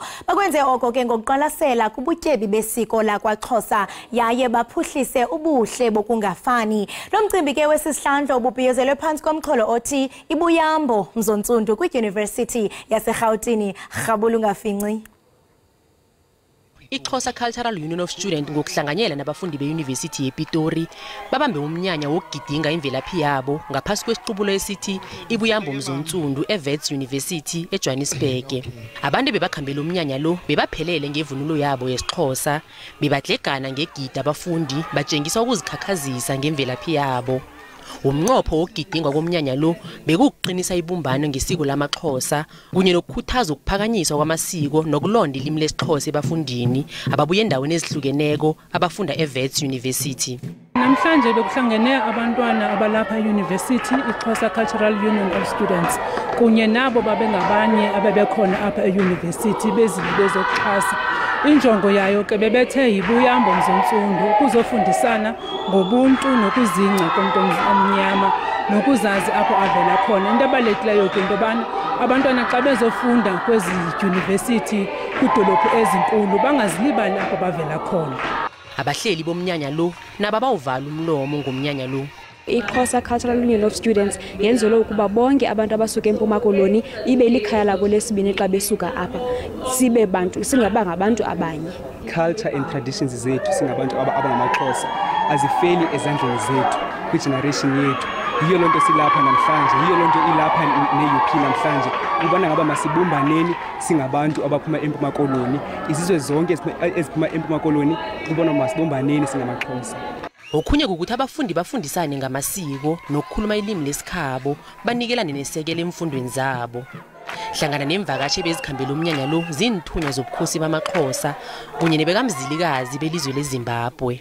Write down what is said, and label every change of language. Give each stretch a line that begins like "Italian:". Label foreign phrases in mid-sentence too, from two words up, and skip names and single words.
Xhosa: Bakwenze oko ke ngokuqwalasela kubutyebi besiko lakwaXhosa yaye baphuhlise ubuhle bokungafani. Lo mcimbi ke wesihlandlo ububhiyozelwe phantsi komxholo othi ibuyambo mzontsundu kwidyunivesithi yaseRhawutini. Rhabula ungafinci.
South Ndebele: iXhosa Cultural Union of Students ngokuhlanganyela nabafundi beYunivesithi yePitori babambe umnyanya wokugidinga imvelaphi yabo ngaphasi kwesiqubulo esithi ibuyambo mzontsundu eVets University eJohannesburg. Abantu bebakhambela umnyanya lo bebaphelele ngevunulo yabo yesiXhosa bebadlegana ngegida abafundi batshengisa ukuzikhakhazisa ngemvelaphi yabo. Umnqopho wokugidingwa komnyanya lo bekuqinisa ibumbano ngesiko lamaXhosa kunye nokukhuthaza ukuphakanyiswa kwamasiko nokulonda ilimi lesiXhosa ebafundini ababuye endaweni ezihlukeneko abafunda eVets University.
Xhosa: Namhlanje bekuhlangene abantwana abalapha eUniversity iXhosa Cultural Union of Students kunye nabo babengabanye ababekhona apha eUniversity bezokuxhasa. Injongo yayo ke bebethe yibuyambo mzontsundu ukuzofundisana ngobuntu nokuzingca komntu omnyama nokuzazi apho avela khona. Into ebalulekileyo ke into yobana abantwana xa bezofunda kwezi dyunivesithi kwidolophu ezinkulu bangazilibali apho bavela khona. Abahleli bomnyanya lo naba bawuvala umlomo ngomnyanya lo. iXhosa Cultural Union of Students yenzelwe ukuba bonke abantu abasuka eMpuma Koloni ibe likhaya labo lesibini xa besuka apha sibe bantu singabanga abantu abanye.
English: Culture and traditions
Xhosa: zethu singabantu abangamaXhosa azifeli ezandleni zethu kwigeneration yethu. Yiyo lonto silapha namhlanje, yiyo lonto ilapha neUP namhlanje. Ubona ngaba masibumbaneni singabantu abaphuma eMpuma Koloni, izizwe zonke eziphuma eMpuma Koloni ubona masibumbaneni singamaXhosa.
South Ndebele: Okhunye ukuthi abafundi bafundisane ngamasiko nokukhuluma ilimi lesikhabo banikelane nesekele emfundweni zabo. Hlangana nemvakashi bezikhambela umnyanya lo zinithunya zobukhosi bamaXhosa kunye nebekamzilikazi belizwe leZimbabwe.